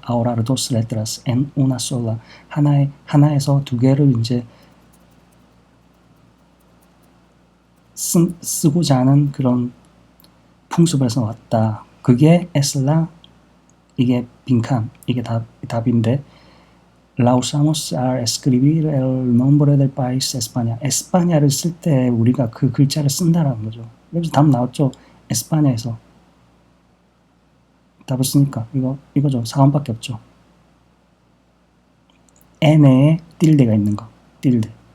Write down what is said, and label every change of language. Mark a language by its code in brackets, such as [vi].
[es] ahorrar dos letras en una sola. 하나에서 두 개를 이제 [ko] 쓰고자 하는 그런 풍습에서 왔다. [es] 그게 에슬라, 이게 빈칸, 이게 답인데 La usamos al escribir el nombre del país España. [ko] 에스파냐를 쓸 때 우리가 그 글자를 쓴다라는 거죠. 여기서 답 나왔죠. 에스파냐에서 답을 쓰니까 이거죠. 4번밖에 없죠. n에 틸데가 있는 거. 틸데.